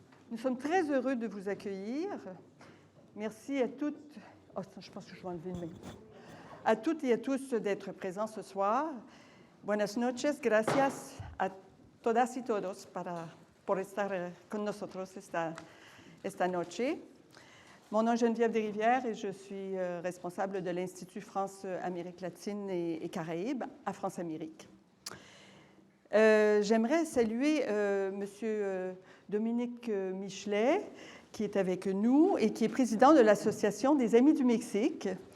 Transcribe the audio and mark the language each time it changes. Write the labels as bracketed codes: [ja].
[fr] Nous sommes très heureux de vous accueillir. Merci à toutes. Oh, je pense que je vais enlever une main. À toutes et à tous d'être présents ce soir. [es] Buenas noches, gracias a todas y todos por estar con nosotros esta noche. [fr] Mon nom est Geneviève Desrivières et je suis responsable de l'Institut France-Amérique latine et Caraïbes à France-Amérique. J'aimerais saluer M. Dominique Michelet, qui est avec nous et qui est président de l'Association des Amis du Mexique.